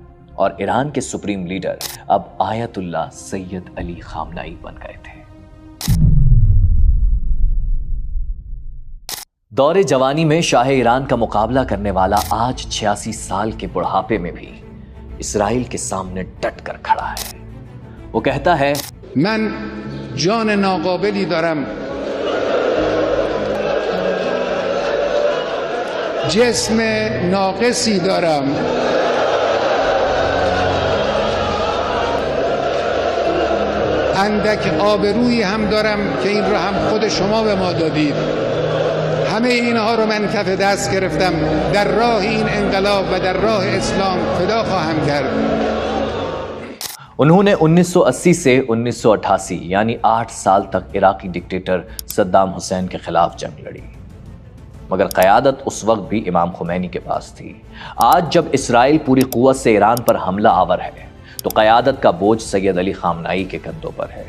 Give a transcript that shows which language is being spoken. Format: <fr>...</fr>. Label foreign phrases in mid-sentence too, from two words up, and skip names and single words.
<ur>اور ایران کے سپریم لیڈر اب آیت اللہ سید علی خامنائی بن گئے تھے۔ دور جوانی میں شاہ ایران کا مقابلہ کرنے والا آج 86 سال کے بڑھاپے میں بھی اسرائیل کے سامنے ڈٹ کر کھڑا ہے۔ وہ کہتا ہے،</ur> <fa>من جان ناقابلی دارم، جسم ناقصی دارم، اندک آبرویی هم دارم که این را هم خود شما به ما دادید. همه اینها رو من کف دست گرفتم، در راه این انقلاب و در راه اسلام فدا خواهم کرد۔</fa> <ur>انہوں نے 1980 سے 1988 یعنی 8 سال تک عراقی ڈکٹیٹر صدام حسین کے خلاف جنگ لڑی، مگر قیادت اس وقت بھی امام خمینی کے پاس تھی۔ آج جب اسرائیل پوری قوت سے ایران پر حملہ آور ہے تو تو قیادت کا بوجھ سید علی خامنائی کے کندھوں پر ہے۔</ur>